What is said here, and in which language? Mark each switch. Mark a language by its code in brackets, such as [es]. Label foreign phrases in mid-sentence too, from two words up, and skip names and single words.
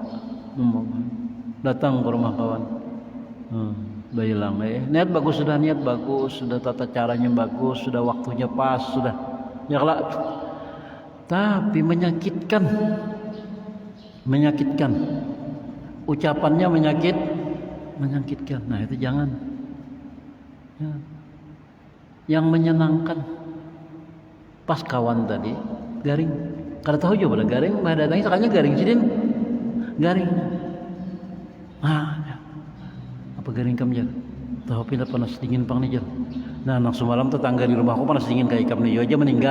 [bjn] Datang ke rumah kawan, bayilang, niat bagus, sudah tata caranya bagus, sudah waktunya pas, sudah. [id] Ya kalau tapi menyakitkan, ucapannya menyakitkan. Nah itu jangan. Ya. Yang menyenangkan, [bjn] pas kawan tadi garing, kada tahu juga pada garing, pada datangnya sekalinya garing, sidin garing. Apa garing kamu jar? Tahu pindah panas dingin pang nih jar. Nah, anak semalam tetangga di rumahku panas dingin kayak ikam nih aja meninggal.